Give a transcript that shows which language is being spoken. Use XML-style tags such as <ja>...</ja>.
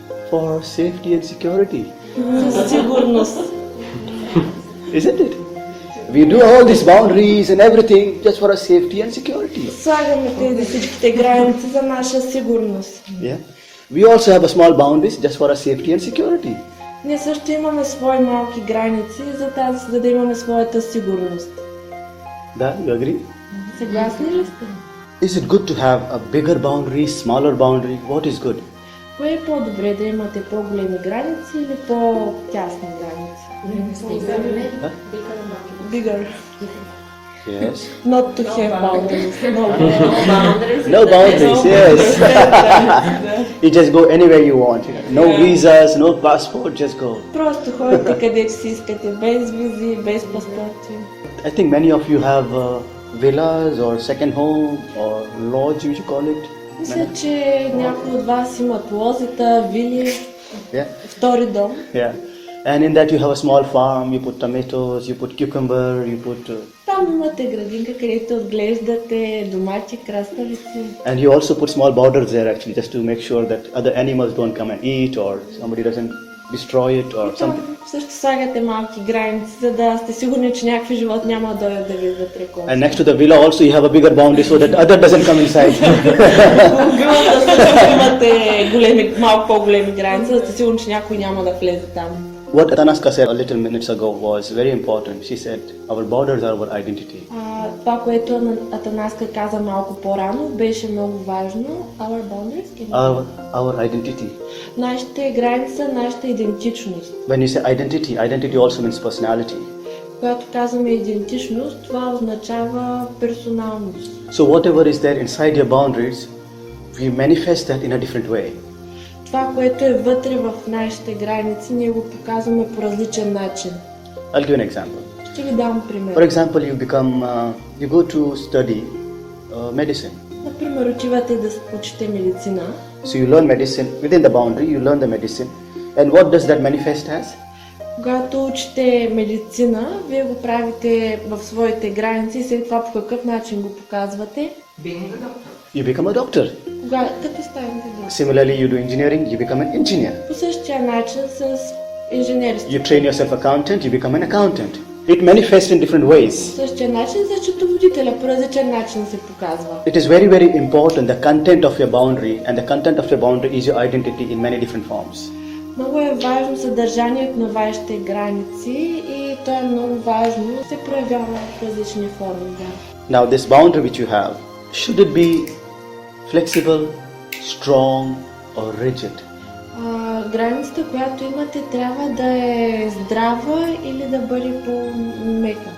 <en>For safety and security.</en> <bg>За сигурност.</bg> <en>Isn't it? We do all these boundaries and everything just for our safety and security.</en> <bg>Слагаме тези всичките граници за наша сигурност.</bg> <en>Yeah. We also have a small boundaries just for our safety and security.</en> <bg>Ние също имаме свои малки граници, за да имаме своята сигурност.</bg> <en>Да, you agree?</en> <bg>Съгласни ли сте?</bg> <en>Is it good to have a bigger boundary, smaller boundary? What is good?</en> <bg>Кое е по-добре, да имате по-големи граници или по-тясни граници?</bg> <en>Huh? Bigger. Yes. Not to have boundaries. No. No boundaries, yes. You just go anywhere you want. No visas, no passport, just go.</en> <bg>Просто ходите където си искате, без визи, без паспорти.</bg> <en>I think many of you have villas or second home or lodge, you should call it.</en> <bg>Мисля, че някои от вас имат лозета, вили,</bg> <en>Yeah.</en> <bg>втори дом.</bg> <en>Yeah. And in that you have a small farm, you put tomatoes, you put cucumber, you put...</en> <bg>Там имате градинка, където отглеждате домати, краставици.</bg> <en>and you also put small borders there actually just to make sure that other animals don't come and eat or somebody doesn't destroy it or</en> <bg>Там</bg> <en>something.</en> <bg>също слагате малки граници, за да сте сигурни, че някакви животни няма да дойдат да ви вътре.</bg> <en>And next to the villa also you have a bigger boundary so that other doesn't come inside.</en> <bg>Вилата също имате малко по-големи граници, за да сте сигурни, че някой няма да влезе там.</bg> <en>What Atanaska said a little minutes ago was very important. She said, our borders are our identity.</en> <bg>Това, което Атанаска каза малко по-рано, беше много важно.</bg> <en>Our boundaries? Our identity.</en> <bg>Нашите граници са нашата идентичност.</bg> <en>When you say identity also means personality.</en> <bg>Когато казваме идентичност, това означава персоналност.</bg> <en>So whatever is there inside your boundaries, we manifest that in a different way.</en> <bg>Това, което е вътре в нашите граници, ние го показваме по различен начин.</bg> <en>I'll give an example.</en> <bg>Ще ви дам пример.</bg> <en>For example, you go to study medicine.</en> <bg>Например, отивате да учите медицина.</bg> <en>So you learn medicine within the boundary, you learn the medicine. And what does that manifest as?</en> <bg>Когато учите медицина, вие го правите в своите граници и след това по какъв начин го показвате?</bg> <en>You become a doctor.</en> <bg>Като станете доктор.</bg> <en>Similarly, you do engineering, you become an engineer.</en> <bg>По същия начин с инженерство.</bg> <en>You train yourself accountant, you become an accountant. It manifests in different ways.</en> <bg>По същия начин за счетоводителя по различен начин се показва.</bg> <en>It is very, very important, the content of your boundary, and the content of your boundary is your identity in many different forms.</en> <bg>Много е важно съдържанието на вашите граници и то е много важно, се проявява в различни форми. Да.</bg> <en>Now this boundary which you have, should it be flexible, strong or rigid?</en> <bg>Границата, която имате, трябва да е здрава или да бъде по-мека.</bg>